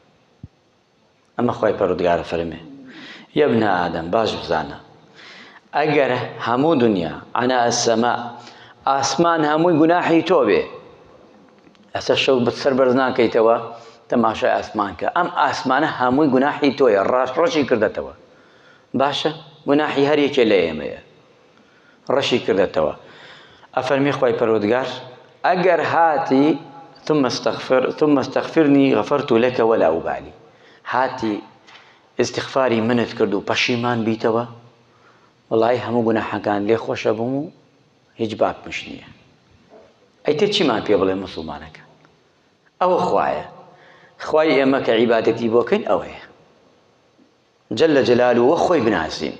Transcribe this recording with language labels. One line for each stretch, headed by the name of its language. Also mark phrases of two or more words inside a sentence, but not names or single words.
Central Kurdish: ئەمە خوای پەروەردگارە فەرمێ
Arabic: یا ابن ئادەم
Central Kurdish: باش بزانە ئەگەر هەموو دنیا
Arabic: عەنا ئەسسەما
Central Kurdish: ئاسمان هەمووی گوناحی تۆ بێ، ئەسا شەو سەر بەرز ناکەیتەوە تەماشای ئاسمان کە ئەم ئاسمانە هەمووی گوناحی تۆیە، ڕاشڕەشی کردەتەوە، باشە گوناحی هەر یەکێ لە ئێمەیە ڕەشی کردەتەوە. ئەفەرمی خوای پەروەردگار ئەگەر هاتی
Arabic: ثم استغفرني غفرت لك ولا أبالي،
Central Kurdish: هاتی استغفاری منت کرد و پەشیمان بیتەوە، وەڵای هەموو گوناحەکان لێ خۆشە بووم و هیچ باکمش نییە. ئەیتر چیمان پێ بڵێ موسڵمانەکە؟ ئەوە خوایە، خوای ئێمە کە عیبادەتی بۆکەین ئەوەیە
Arabic: جەلە جەلالوهو
Central Kurdish: وە خۆی بناسین.